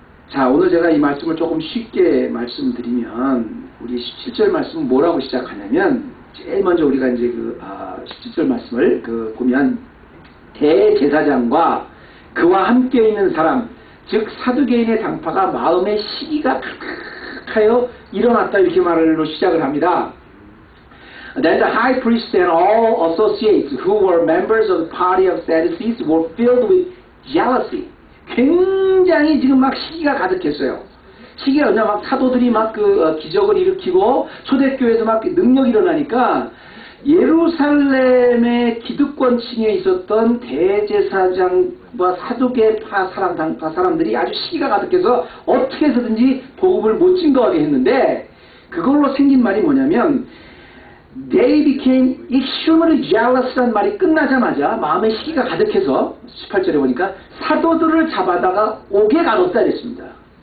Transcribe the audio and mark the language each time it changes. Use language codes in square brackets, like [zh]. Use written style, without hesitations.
[ko] 자, 오늘 제가 이 말씀을 조금 쉽게 말씀드리면 우리 17절 말씀은 뭐라고 시작하냐면 제일 먼저 우리가 이제 17절 말씀을 보면 대제사장과 그와 함께 있는 사람 즉 사두개인의 당파가 마음의 시기가 가득하여 일어났다 이렇게 말로 시작을 합니다. [en] Then the high priest and all associates who were members of the party of Sadducees were filled with jealousy. [ko] 굉장히 지금 막 시기가 가득했어요. 시기가 그냥 막 사도들이 막 기적을 일으키고 초대교회에서 막 능력이 일어나니까 예루살렘의 기득권층에 있었던 대제사장과 사두개파 사람들이 아주 시기가 가득해서 어떻게 해서든지 복음을 못 증거하게 했는데 그걸로 생긴 말이 뭐냐면 [en] They became extremely jealous [ko] 란 말이 끝나자마자 마음의 시기가 가득해서 18절에 보니까 사도들을 잡아다가 옥에 가뒀다 그랬습니다.